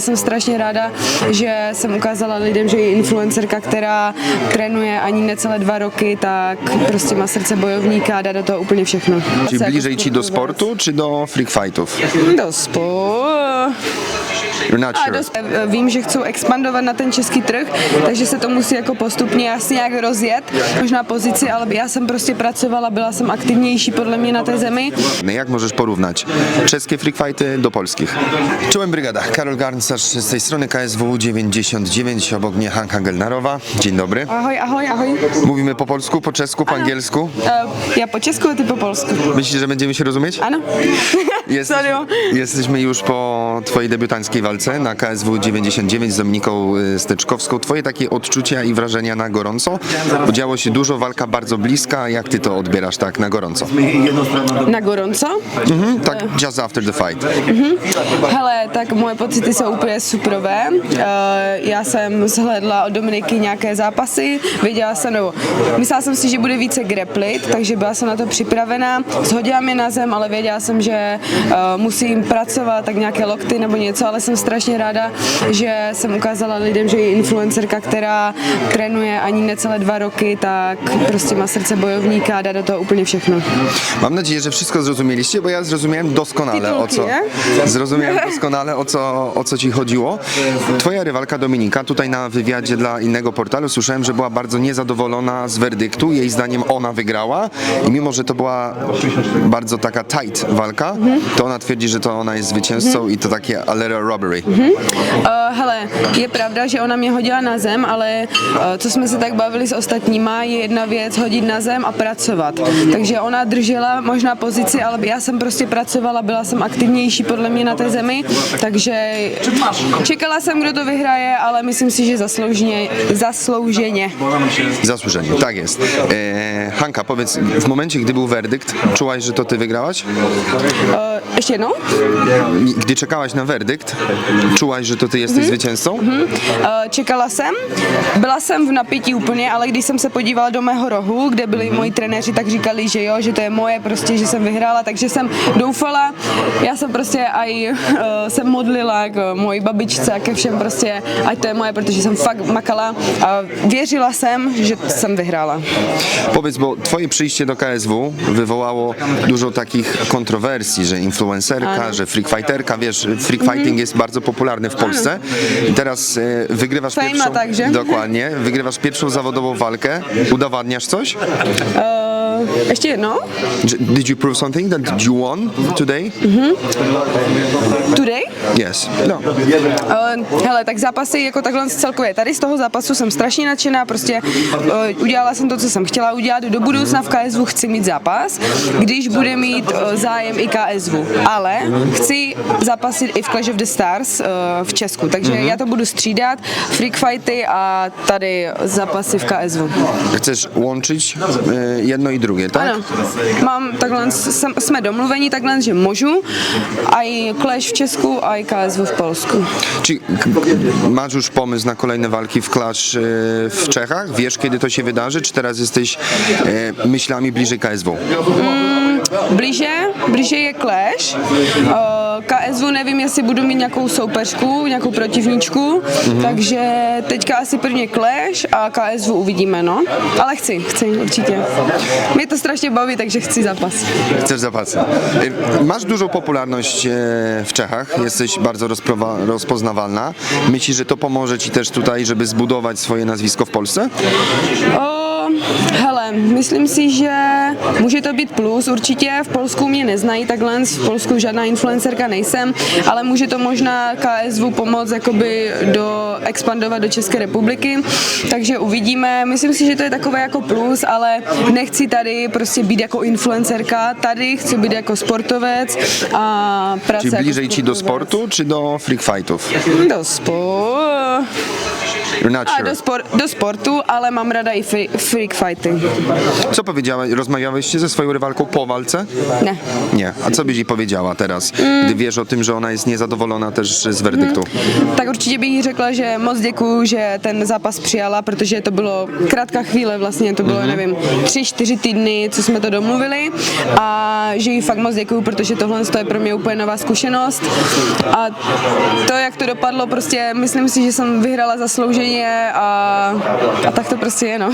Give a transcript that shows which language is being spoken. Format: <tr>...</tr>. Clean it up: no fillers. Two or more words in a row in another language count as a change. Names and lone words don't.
<cs>jsem strašně ráda, že jsem ukázala lidem, že je influencerka, která trénuje ani necelé 2 roky, tak prostě má srdce bojovníka a dá do toho úplně všechno.</cs> <pl>Czyli bliżej ci do sportu, czy do freak fightów? Do sportu.</pl> <en>You're not A sure.</en> <cs>vím, že chci expandovat na ten český trh, takže se to musí jako postupně asi nějak rozjet, možná pozici, ale já jsem prostě pracovala, byla jsem aktivnější podle mě na té zemi.</cs> <pl>Jak możesz porównać czeskie freak fighty do polskich? Czołem brygada, Karol Garncarz z tej strony KSW 99, obok mnie Hanka Gelnarowa. Dzień dobry. Ahoj, ahoj, ahoj. Mówimy po polsku, po czesku, po angielsku.</pl> <cs>Já po česku a ty po polsku.</cs> <pl>Myślisz, że będziemy się rozumieć?</pl> <cs>Ano. Serio?</cs> <pl>Jesteśmy już po twojej debiutanckiej walce na KSW 99 z Dominiką Steczkowską. Twoje takie odczucia i wrażenia na gorąco? Bo działo się dużo, walka bardzo bliska. Jak ty to odbierasz tak na gorąco? Na gorąco? Tak,</pl> <en>just after the fight.</en> <cs>Hele, tak moje pocity jsou úplně superové. Já jsem zhlédla od Dominiky nějaké zápasy, věděla jsem, nebo myslela jsem si, že bude více grapplit, takže byla jsem na to připravená. Shodila mě na zem, ale věděla jsem, že musím pracovat, tak nějaké lokty nebo něco, ale jsem strašně ráda, že jsem ukázala lidem, že je influencerka, která trénuje ani necelé 2 roky, tak prostě má srdce bojownika a dá do toho úplně všechno.</cs> <pl>Mam nadzieję, że wszystko zrozumieliście, bo ja zrozumiałem doskonale o co ci chodziło. Twoja rywalka Dominika tutaj na wywiadzie dla innego portalu słyszałem, że była bardzo niezadowolona z werdyktu. Jej zdaniem ona wygrała i mimo, że to była bardzo taka tight walka, to ona twierdzi, że to ona jest zwycięzcą i to takie</pl> <en>a little robbery.</en> <cs>Hele, je pravda, že ona mě hodila na zem, ale co jsme se tak bavili s ostatníma, je jedna věc hodit na zem a pracovat. Takže ona držela možná pozici, ale já jsem prostě pracovala, byla jsem aktivnější podle mě na té zemi, takže čekala jsem, kdo to vyhraje, ale myslím si, že zaslouženě.</cs> <pl>Zasłużenie, tak jest. Hanka, powiedz, w momencie, gdy był werdykt, czułaś, że to ty wygrałaś?</pl> <cs>Ještě jednou?</cs> <pl>Gdy czekałaś na werdykt, czułaś, że to ty jesteś zwycięzcą?</pl> <cs>Čekala jsem, byla jsem v napětí úplně, ale když jsem se podívala do mého rohu, kde byli moji trenéři, tak říkali, že jo, že to je moje, prostě, že jsem vyhrála, takže jsem doufala, já jsem prostě aj se modlila k mojí babičce a ke všem prostě, ať to je moje, protože jsem fakt makala a věřila jsem, že jsem vyhrála.</cs> <pl>Powiedz, bo twoje przyjście do KSW wywołało dużo takich kontrowersji, że influencerka, że freakfighterka, wiesz, freakfighting jest bardzo popularny w Polsce i teraz wygrywasz pierwszą, także. dokładnie, wygrywasz pierwszą zawodową walkę, udowadniasz coś?</pl> <cs>Ještě jednou?</cs> <en>Did you prove something that you won today? Today? Yes. No.</en> <cs>Hele, tak zápasy jako takhle celkově. Tady z toho zápasu jsem strašně nadšená, prostě udělala jsem to, co jsem chtěla udělat. Do budoucna v KSW chci mít zápas, když bude mít zájem i KSW. Ale chci zápasit i v Clash of the Stars v Česku, takže já to budu střídat, freak fighty a tady zápasy v KSW.</cs> <pl>Chcesz łączyć jedno i drugie, tak?</pl> <cs>Ano, mám takhle, jsme domluveni takhle, že můžu aj Clash v Česku, aj KSW v Polsku.</cs> <pl>Czy masz już pomysł na kolejne walki w Clash w Czechach? Wiesz, kiedy to się wydarzy? Czy teraz jesteś myślami bliżej KSW?</pl> <cs>Blíže je Clash. KSW nevím, jestli budu mít nějakou soupeřku, nějakou protivníčku, takže teďka asi prvně Clash a KSW uvidíme, no. Ale chci určitě. Mě to strašně baví, takže chci zápas.</cs> <pl>Chcesz zapasy. Masz dużą popularność w Czechach, jesteś bardzo rozpoznawalna. Myślisz, że to pomoże ci też tutaj, żeby zbudować swoje nazwisko w Polsce?</pl> <cs>Hele, myslím si, že může to být plus, určitě v Polsku mě neznají takhle, v Polsku žádná influencerka nejsem, ale může to možná KSW pomoct jakoby expandovat do České republiky, takže uvidíme, myslím si, že to je takové jako plus, ale nechci tady prostě být jako influencerka, tady chci být jako sportovec a práce.</cs> <pl>Czyli bliżej</pl> <cs>jako</cs> <pl>ci do sportu, czy do freak fightów? Do sportu.</pl> <en>You're not A sure.</en> <cs>do sportu, ale mám rada i freak fighty.</cs> <pl>Co powiedziałeś? Rozmawiałeś ze swoją rywalką po walce?</pl> <cs>Ne.</cs> <pl>Nie. A co byś jej powiedziała teraz, gdy wiesz o tym, że ona jest niezadowolona też z werdyktu?</pl> <cs>Tak určitě bych jí řekla, že moc děkuju, že ten zápas přijala, protože to bylo krátká chvíle, vlastně to bylo, nevím, 3-4 týdny, co jsme to domluvili a že jí fakt moc děkuju, protože tohle je pro mě úplně nová zkušenost a to, jak to dopadlo, prostě myslím si, že jsem vyhrala zaslouženě a tak to prostě je, no.</cs>